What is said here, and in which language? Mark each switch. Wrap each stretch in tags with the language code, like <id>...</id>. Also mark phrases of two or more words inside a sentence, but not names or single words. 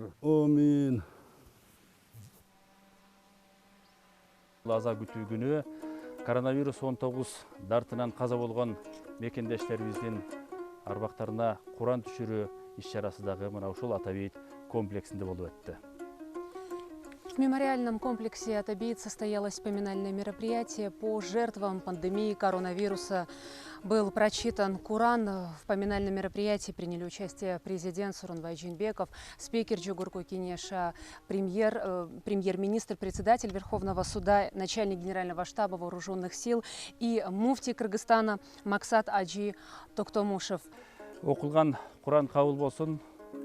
<ky>Амин. Аза күтүү күнү коронавирус 19 дартынан каза болгон мекендештерибиздин арбактарына Куран түшүрүү иш-чарасы дагы мына ушул Атабейит комплексинде болуп өттү.</ky> <ru>В мемориальном комплексе «Атабейт» состоялось поминальное мероприятие по жертвам пандемии коронавируса. Был прочитан Куран. В поминальном мероприятии приняли участие президент Сооронбай Жээнбеков, спикер Жогорку Кенеша, премьер-министр, председатель Верховного суда, начальник Генерального штаба вооруженных сил и муфтий Кыргызстана Максат Аджи Токтомушев.</ru> <ky>Окулган Куран кабыл болсун.</ky>